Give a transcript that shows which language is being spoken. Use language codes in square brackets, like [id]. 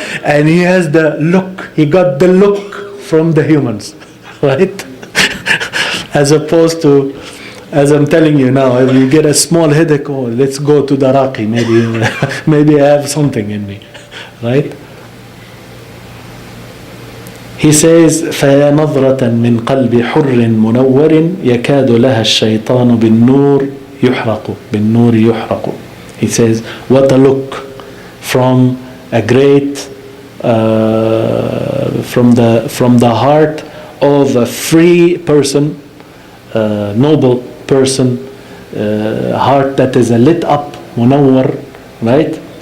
[en] And he has the look, he got the look from the humans, right? As opposed to, as I'm telling you now, if you get a small headache, oh, let's go to the Raqi, maybe I have something in me, right? He says [ar] فَيَا نَظْرَةً مِنْ قَلْبِ حُرٍّ مُنَوَّرٍ يَكَادُ لَهَا الشَّيْطَانُ بِالنُّورِ يُحْرَقُ. [en] He says, what a look from a great from the heart of a free person, noble person, heart that is lit up, munawwar, right?